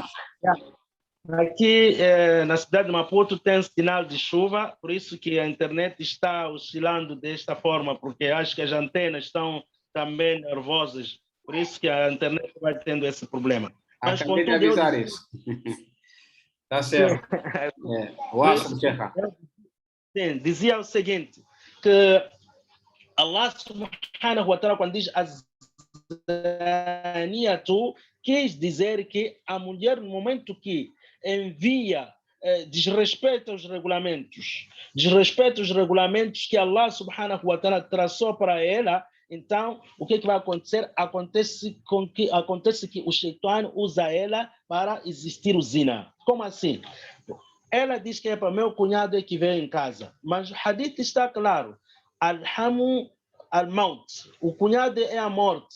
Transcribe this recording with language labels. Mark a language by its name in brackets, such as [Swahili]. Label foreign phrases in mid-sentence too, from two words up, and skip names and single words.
[Portuguese] Aqui na cidade de Maputo tem sinal de chuva, por isso que a internet está oscilando desta forma, porque acho que as antenas estão também nervosas, por isso que a internet vai tendo esse problema. Mas acabei de avisar isso. Tá certo. Sim, dizia o seguinte, que [Arabic] الله سبحانه وتعالى, [Portuguese] quando diz azaniyatu, quis dizer que a mulher, no momento que envia, desrespeita os regulamentos que [Arabic] الله سبحانه وتعالى [Portuguese] traçou para ela, então o que vai acontecer? Acontece que o Shaitan usa ela para existir o zina. Como assim? Ela diz que é para meu cunhado que vem em casa, mas o hadith está claro. [Arabic] الحمو الموت. [Portuguese] O cunhado é a morte.